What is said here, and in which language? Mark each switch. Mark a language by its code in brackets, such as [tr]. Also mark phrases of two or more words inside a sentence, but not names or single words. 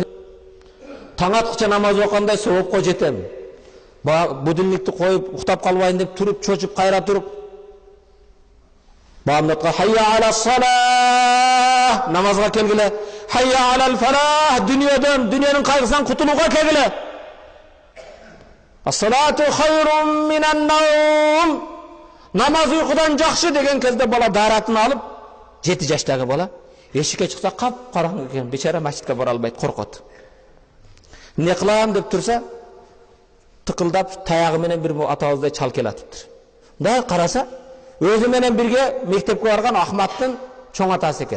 [ky] Таң аткыча намаз окугандай соопко жетем. Будильникти коюп, уктап калбайын деп туруп, чочуп, кайра туруп. Баамдатка [ar] حي على الصلاة, [ky] намазга келгиле. [ar] حي على الفلاح, [ky] дүйнөнүн кайгысынан кутулууга келгиле. [ar] الصلاة خير من النوم. [ky] Намаз уйкудан жакшы деген кезде бала даратын алып, 7 жаштагы бала эшикке чыкса кап-караңгы экен, бечара мачитке бара албайт, коркот. Не кылам деп турса, тыкылдап таягы менен бир атабыздай чал келатыптыр. Мындай караса, өзү менен бирге мектепке барган Ахматтын чоң атасы экен.